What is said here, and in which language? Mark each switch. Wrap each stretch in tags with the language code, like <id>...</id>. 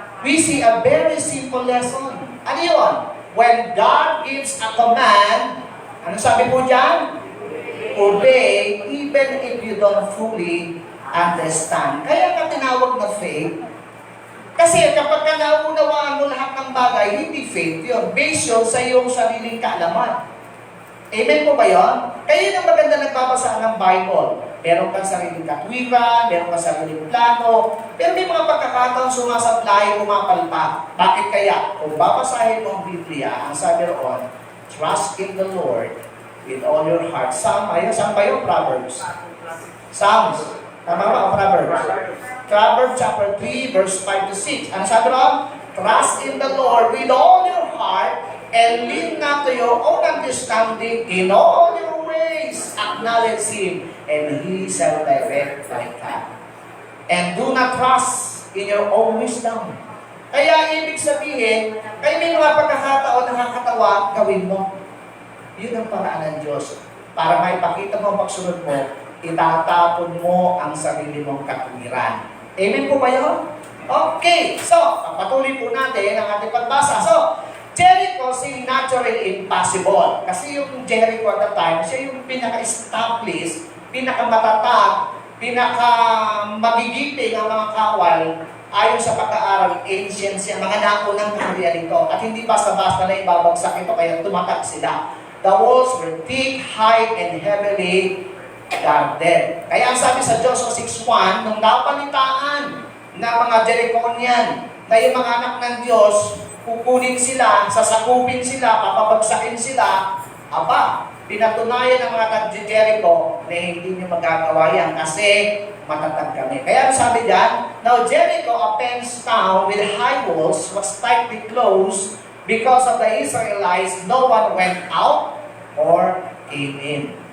<en>we see a very simple lesson.</en> <tl>Ano yun?</tl> <en>When God gives a command,</en> <tl>ano sabi po dyan?</tl> <en>Obey, even if you don't fully understand.</en> <tl>Kaya ka tinawag na faith. Kasi kapag ka naunawaan mo lahat ng bagay, hindi faith yun. Based yun sa iyong sariling kaalaman. Amen po ba yun? Kaya yun ang maganda nagbabasa ng Bible. Meron kang sariling katwiran, meron kang sariling plano, pero may mga pagkakataon sumasablay, pumapalpak. Bakit kaya? Kung babasahin mo ang Biblia, ang sabi roon,</tl> <en>trust in the Lord with all your heart.</en> <tl>Saan ba yun? Proverbs. Psalms. Tama ba ang Proverbs?</tl> <en>Proverbs chapter 3, verse 5 to 6.</en> <tl>Ano sabi roon?</tl> <en>Trust in the Lord with all your heart and lean not to your own understanding. In all your ways, acknowledge Him, and He shall direct thy path. And do not trust in your own wisdom.</en> <tl>Kaya ibig sabihin, kaya may mga pagkakataon na nakakatawa, gawin mo. Yun ang paraan ng Diyos. Para maipakita mo ang pagsunod mo, itatapon mo ang sarili mong katwiran. Amen po ba yun? Okay, so, patuloy po natin ang ating pagbasa.</tl> <en>So, Jericho seemed naturally impossible.</en> <tl>Kasi yung Jericho</tl> <en>at the time,</en> <tl>siya yung pinaka-established, pinaka-matatag, pinaka-magigiping ang mga kawal ayon sa pag-aaral, ancient siya, mga naunang kaharian ito. At hindi basta-basta na ibabagsak ito, kaya tumatak sila.</tl> <en>The walls were thick, high, and heavily guarded.</en> <tl>Kaya ang sabi sa Joshua 6:1, nung napalitaan na mga Jerichonian, na yung mga anak ng Diyos, kukunin sila, sasakupin sila, papabagsakin sila, aba, pinatunayan ng mga Jericho na hindi nyo magagawa yan kasi matatag kami. Kaya sabi diyan,</tl> <en>now Jericho, a fenced town with high walls, was tightly closed because of the Israelites. No one went out or came in.</en>